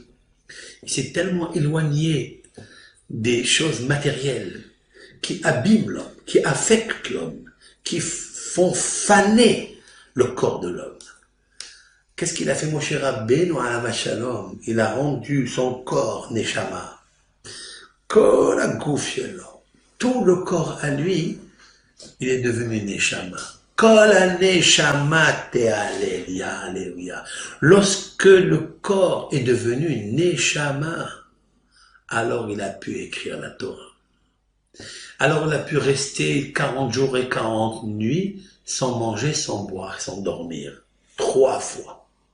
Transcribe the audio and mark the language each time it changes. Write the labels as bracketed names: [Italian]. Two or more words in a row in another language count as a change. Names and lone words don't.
[French] Il s'est tellement éloigné des choses matérielles qui abîment l'homme, qui affectent l'homme, qui font faner le corps de l'homme. Qu'est-ce qu'il a fait Moshe Rabbeinu [Hebrew] עליו השלום? [French] Il a rendu son corps neshama. [Hebrew] כל הגוף שלו, [French] tout le corps à lui, il est devenu Neshama. [Hebrew] כל הנשמה תהלל יה, [French] alléluia. Lorsque le corps est devenu Neshama, alors il a pu écrire la Torah. Alors il a pu rester 40 jours et 40 nuits sans manger, sans boire, sans dormir. 3 fois.